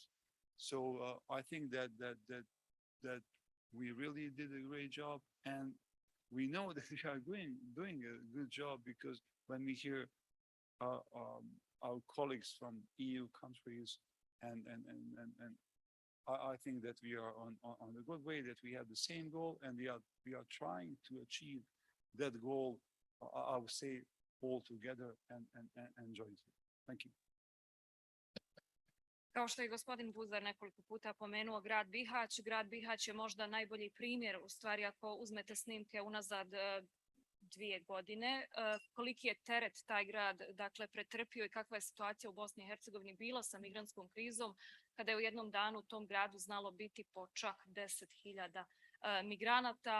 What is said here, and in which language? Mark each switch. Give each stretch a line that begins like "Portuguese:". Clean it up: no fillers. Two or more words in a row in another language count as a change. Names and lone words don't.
English: So I think that we really did a great job, and we know that we are doing a good job, because when we hear our colleagues from EU countries, and I think that we are on a good way, that we have the same goal, and we are trying to achieve that goal, I would say, all together and jointly. Thank you.
Bosnian: Kao što je gospodin Buzar nekoliko puta pomenuo grad Bihać je možda najbolji primjer, u stvari ako uzmete snimke unazad 2 godine, koliki je teret taj grad dakle pretrpio i kakva je situacija u Bosni i Hercegovini bila sa migrantskom krizom, kada je u jednom danu u tom gradu znalo biti po čak 10.000 migranata.